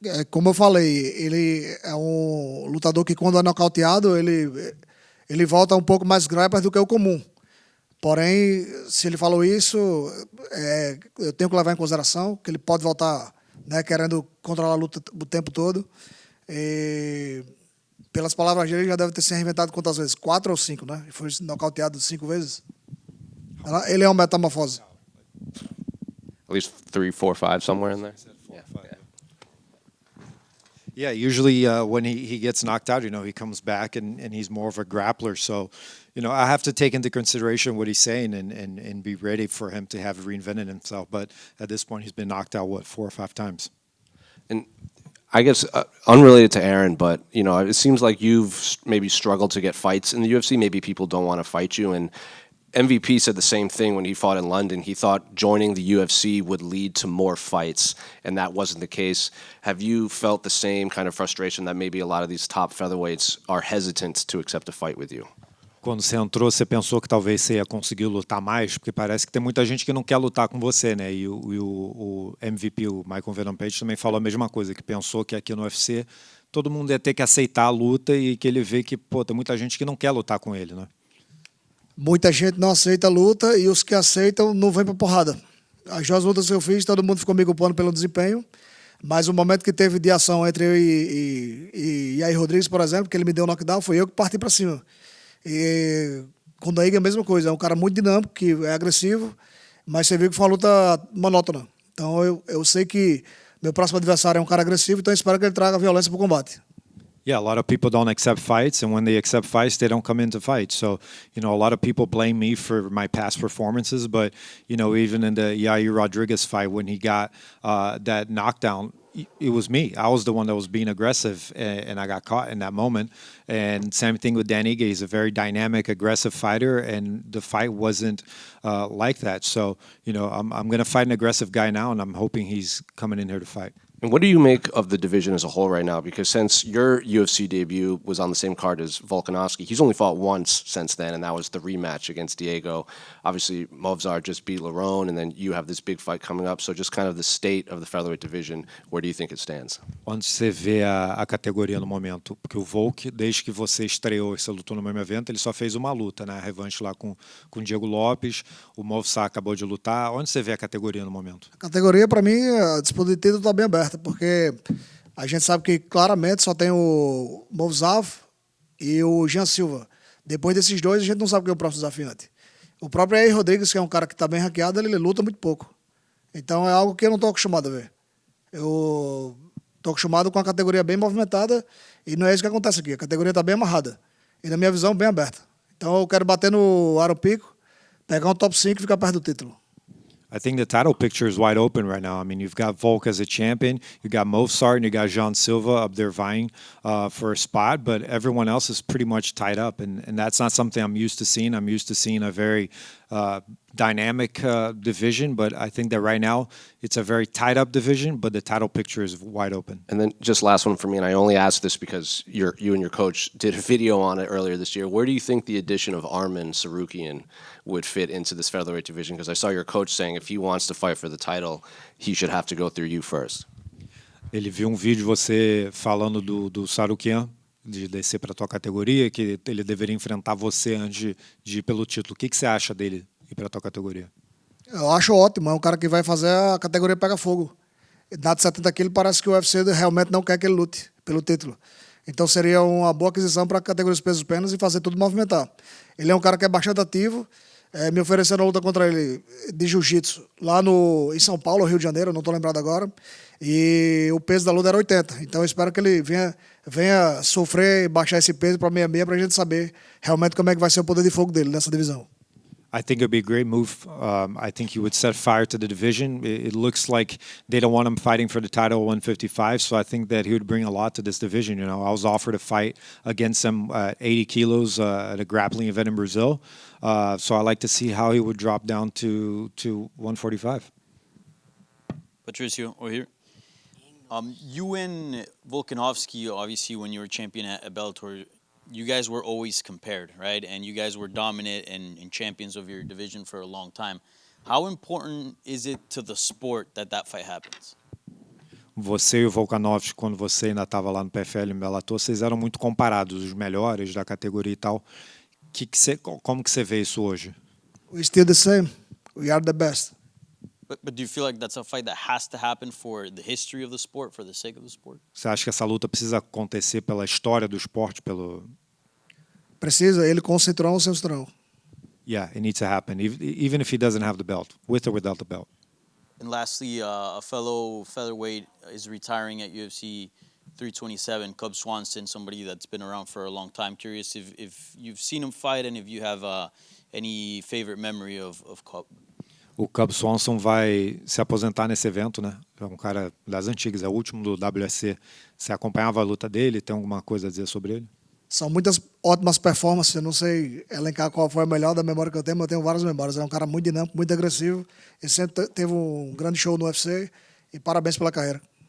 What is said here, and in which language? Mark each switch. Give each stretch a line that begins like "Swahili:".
Portuguese: Como eu falei, ele é um lutador que quando é nocauteado, ele volta um pouco mais grappler do que o comum. Porém, se ele falou isso, eu tenho que levar em consideração que ele pode voltar, né, querendo controlar a luta o tempo todo. E, pelas palavras dele, ele já deve ter se reinventado quantas vezes? 4 ou 5, né? Foi nocauteado 5 vezes. Ele é uma metamorfose.
English: At least 3, 4, 5, somewhere in there. Yeah, usually when he gets knocked out, you know, he comes back and he's more of a grappler. So, you know, I have to take into consideration what he's saying and be ready for him to have reinvented himself. But at this point, he's been knocked out, 4 or 5 times? And I guess unrelated to Aaron, but, you know, it seems like you've maybe struggled to get fights in the UFC. Maybe people don't want to fight you. And MVP said the same thing when he fought in London. He thought joining the UFC would lead to more fights, and that wasn't the case. Have you felt the same kind of frustration that maybe a lot of these top featherweights are hesitant to accept a fight with you?
Portuguese: Quando você entrou, você pensou que talvez você ia conseguir lutar mais? Porque parece que tem muita gente que não quer lutar com você, né? E o MVP, o Michael Venom Page, também falou a mesma coisa, que pensou que aqui no UFC todo mundo ia ter que aceitar a luta e que ele vê que, pô, tem muita gente que não quer lutar com ele, né? Muita gente não aceita a luta e os que aceitam não vêm pra porrada. As duas lutas que eu fiz, todo mundo ficou me culpando pelo desempenho, mas o momento que teve de ação entre eu e Yair Rodrigues, por exemplo, que ele me deu um knockdown, foi eu que parti pra cima. E com o Daíga é a mesma coisa, é um cara muito dinâmico, que é agressivo, mas você viu que foi uma luta monótona. Então eu sei que meu próximo adversário é um cara agressivo, então eu espero que ele traga violência pro combate.
English: Yeah, a lot of people don't accept fights, and when they accept fights, they don't come into fights. So, a lot of people blame me for my past performances, but, even in the Yair Rodriguez fight, when he got that knockdown, it was me. I was the one that was being aggressive, and I got caught in that moment. And same thing with Dan Ige. He's a very dynamic, aggressive fighter, and the fight wasn't like that. So, I'm going to fight an aggressive guy now, and I'm hoping he's coming in here to fight. And what do you make of the division as a whole right now? Because since your UFC debut was on the same card as Volkanovski, he's only fought once since then, and that was the rematch against Diego. Obviously, Movsar just beat Lerone, and then you have this big fight coming up. So just kind of the state of the featherweight division, where do you think it stands?
Portuguese: Onde você vê a categoria no momento? Porque o Volk, desde que você estreou e você lutou no mesmo evento, ele só fez uma luta, né? A revanche lá com o Diego Lopes, o Movsar acabou de lutar. Onde você vê a categoria no momento? A categoria, para mim, a disputa de título está bem aberta, porque a gente sabe que claramente só tem o Movsar e o Jean Silva. Depois desses dois, a gente não sabe quem é o próximo desafiante. O próprio Yair Rodrigues, que é um cara que está bem ranqueado, ele luta muito pouco. Então é algo que eu não estou acostumado a ver. Eu estou acostumado com a categoria bem movimentada e não é isso que acontece aqui. A categoria está bem amarrada e, na minha visão, bem aberta. Então eu quero bater no Aro Pico, pegar um top 5 e ficar perto do título.
English: I think the title picture is wide open right now. I mean, you've got Volk as a champion, you got Movsar, and you got Jean Silva up there vying for a spot, but everyone else is pretty much tied up, and that's not something I'm used to seeing. I'm used to seeing a very dynamic division, but I think that right now it's a very tied-up division, but the title picture is wide open. And then just last one for me, and I only ask this because you and your coach did a video on it earlier this year. Where do you think the addition of Arman Tsarukyan would fit into this featherweight division? Because I saw your coach saying if he wants to fight for the title, he should have to go through you first.
Portuguese: Ele viu um vídeo você falando do Tsarukyan, de descer para a tua categoria, que ele deveria enfrentar você antes de ir pelo título. O que você acha dele ir para a tua categoria? Eu acho ótimo, é um cara que vai fazer a categoria pega fogo. Na de 70 quilos parece que o UFC realmente não quer que ele lute pelo título. Então seria uma boa aquisição para a categoria dos pesos penas e fazer tudo movimentar. Ele é um cara que é bastante ativo, me ofereceram a luta contra ele de jiu-jitsu lá em São Paulo, Rio de Janeiro, não estou lembrado agora, e o peso da luta era 80. Então eu espero que ele venha sofrer e baixar esse peso para 66 para a gente saber realmente como é que vai ser o poder de fogo dele nessa divisão.
English: I think it would be a great move. I think he would set fire to the division. It looks like they don't want him fighting for the title at 155, so I think that he would bring a lot to this division. I was offered a fight against him at 80 kilos at a grappling event in Brazil, so I like to see how he would drop down to 145. Patricio, over here. You and Volkanovski, obviously, when you were champion at Bellator, you guys were always compared, right? And you guys were dominant and champions of your division for a long time. How important is it to the sport that fight happens?
Portuguese: Você e o Volkanovski, quando você ainda estava lá no PFL em Bellator, vocês eram muito comparados, os melhores da categoria e tal. Como que você vê isso hoje?
English: We're still the same. We are the best. But do you feel like that's a fight that has to happen for the history of the sport, for the sake of the sport?
Portuguese: Você acha que essa luta precisa acontecer pela história do esporte, pelo... Precisa, ele com o cinturão ou sem o cinturão.
English: Yeah, it needs to happen, even if he doesn't have the belt, with or without the belt. And lastly, a fellow featherweight is retiring at UFC 327, Cub Swanson, somebody that's been around for a long time. Curious if you've seen him fight and if you have any favorite memory of Cub.
Portuguese: O Cub Swanson vai se aposentar nesse evento, né? É um cara das antigas, é o último do WSC. Você acompanhava a luta dele? Tem alguma coisa a dizer sobre ele? São muitas ótimas performances, eu não sei elencar qual foi a melhor da memória que eu tenho, mas eu tenho várias memórias. É um cara muito dinâmico, muito agressivo. Ele sempre teve um grande show no UFC e parabéns pela carreira.